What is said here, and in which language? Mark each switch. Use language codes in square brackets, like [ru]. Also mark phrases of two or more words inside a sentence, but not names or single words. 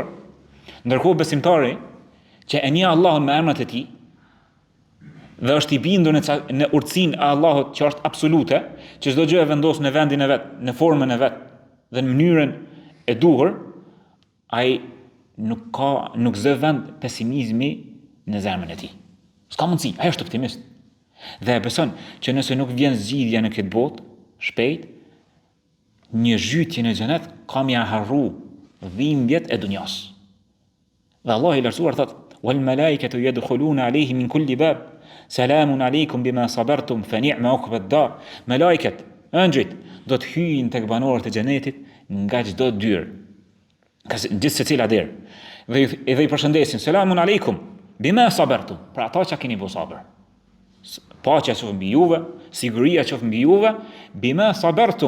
[sq] Ndërkohë besimtari që e njeh Allahun me emrat e tij dhe është i bindur në urtësinë e Allahut që është absolute, që çdo gjë e vendos në vendin e vet, në formën e vet dhe në mënyrën e duhur, ai nuk zë vend pesimizmi në zemrën e tij. S'ka mundësi, ai është optimist. Dhe e beson që nëse nuk vjen zgjidhja në këtë botë shpejt, një zhytje në xhenet ka mja harru dhimbjet e dunjas. Dhe Allah i lartësuar thot: [ar] "والملائكة يدخلون عليهم من كل باب سلام عليكم بما صبرتم فنعم عقبى الدار." [sq] Malaikat, angjëjt do të hyjnë tek banorët e xhenetit nga çdo dyrë. Gjithë secila derë. Dhe i përshëndesin: [ar] "سلام عليكم بما صبرتم." [sq] Pra ata që keni bërë sabër. Paqja qoftë mbi juve, siguria qoftë mbi juve, [ar] بما صبرتم.